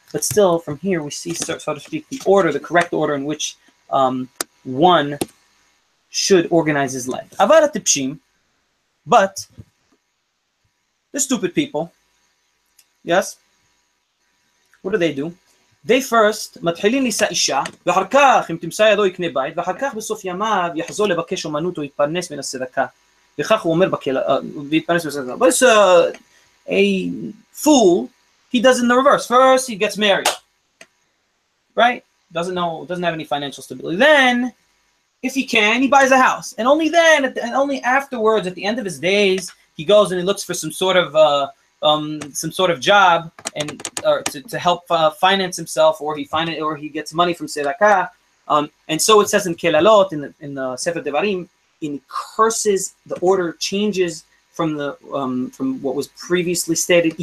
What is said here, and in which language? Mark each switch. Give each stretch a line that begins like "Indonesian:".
English: But still, from here we see, so to speak, the correct order in which one should organize his life.
Hebrew: Avar tipshim,
English: but the stupid people, yes, what do? They first
Hebrew: מתחילים לישא אישה, ואחר כך אם תמצא ידו יקנה בית, ואחר כך בסוף ימיו יחזור לבקש אומנות או יתפרנס מן הצדקה. וכך הוא אומר ויתפרנס מן הצדקה.
English: But it's a fool, he does it in the reverse. First he gets married, right? Doesn't have any financial stability. Then, if he can, he buys a house, and only then, and only afterwards, at the end of his days, he goes and he looks for some sort of job and to help finance himself, or he gets money from tzedakah, and so it says in Kelalot in the Sefer Devarim, in curses, the order changes from what was previously stated.